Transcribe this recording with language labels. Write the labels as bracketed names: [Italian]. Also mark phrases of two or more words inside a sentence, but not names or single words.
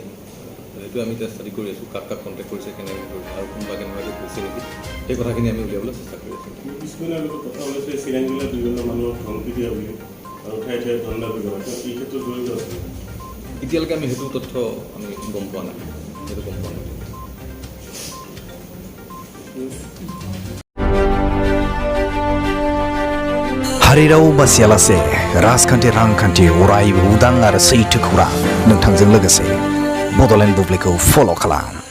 [Assamese] সেইটো আমি এতিয়া ষ্টাডি কৰি আছোঁ, কাক কাক কণ্টেক্ট কৰিছে, কেনেকৈ কৰিছে আৰু কোনোবা কেনেকুৱাকৈ কৰিছে নেকি, সেই কথাখিনি আমি উলিয়াবলৈ চেষ্টা কৰি আছোঁ। কথা ওলাইছে চিৰাং জিলাত বিভিন্ন মানুহক ধমকি দিয়া বুলি আৰু ঠাই ঠাই ধৰ্ণা কৰিব, এই ক্ষেত্ৰত জড়িত আছে? এতিয়ালৈকে আমি সেইটো তথ্য আমি গম পোৱা নাই, সেইটো গম পোৱা নাই। [Bodo] हारिराव बासियालासे राजखान्थि रांखान्थि अरायबो उदां आरो सैथो खौरां नोंथांजों लोगोसे बड'लेण्ड बुब्लिखौ फल' खालाम।